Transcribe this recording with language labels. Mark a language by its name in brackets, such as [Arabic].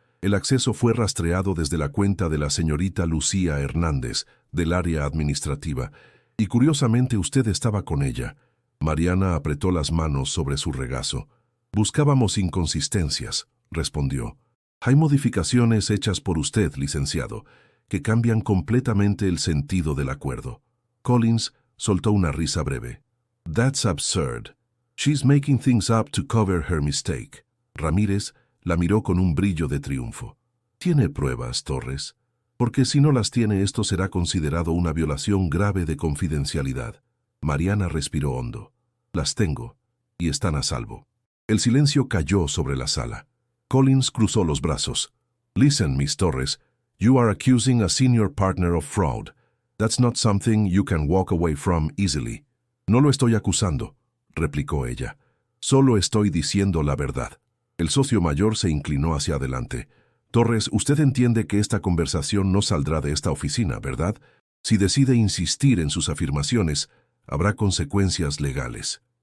[Spanish] «El acceso fue rastreado desde la cuenta de la señorita Lucía Hernández, del área administrativa, y curiosamente usted estaba con ella». Mariana apretó las manos sobre su regazo. «Buscábamos inconsistencias», respondió. «Hay modificaciones hechas por usted, licenciado, que cambian completamente el sentido del acuerdo». Collins soltó una risa breve. [English] «That's absurd. She's making things up to cover her mistake». [Spanish] Ramírez la miró con un brillo de triunfo. «¿Tiene pruebas, Torres? Porque si no las tiene, esto será considerado una violación grave de confidencialidad». Mariana respiró hondo. «Las tengo, y están a salvo». El silencio cayó sobre la sala. Collins cruzó los brazos. [English] «Listen, Miss Torres, you are accusing a senior partner of fraud. That's not something you can walk away from easily». [Spanish] «No lo estoy acusando», replicó ella. «Solo estoy diciendo la verdad». El socio mayor se inclinó hacia adelante. «Torres, usted entiende que esta conversación no saldrá de esta oficina, ¿verdad? Si decide insistir en sus afirmaciones, habrá consecuencias legales».